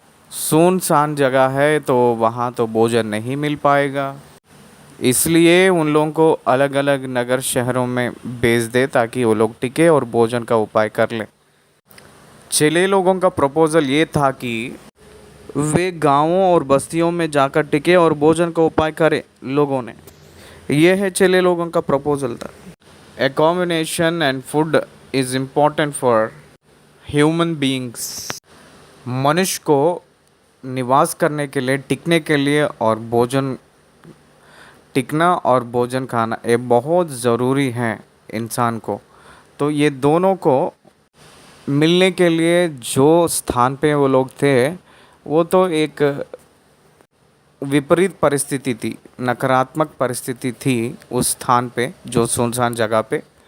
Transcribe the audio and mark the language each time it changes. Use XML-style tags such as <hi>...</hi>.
<hi>सुनसान जगह है तो वहाँ तो भोजन नहीं मिल पाएगा, इसलिए उन लोगों को अलग अलग नगर शहरों में भेज दे ताकि वो लोग टिके और भोजन का उपाय कर लें। चेले लोगों का प्रपोज़ल ये था कि वे गांवों और बस्तियों में जाकर टिके और भोजन का उपाय करें लोगों ने। यह है चेले लोगों का प्रपोज़ल था।</hi> <en>Accommodation and food is important for human beings.</en> <hi>मनुष्य को निवास करने के लिए, टिकने के लिए और भोजन टिकना और भोजन खाना ये बहुत ज़रूरी है इंसान को। तो ये दोनों को मिलने के लिए जो स्थान पे वो लोग थे वो तो एक विपरीत परिस्थिति थी, नकारात्मक परिस्थिति थी उस स्थान पे, जो सुनसान जगह पे।</hi>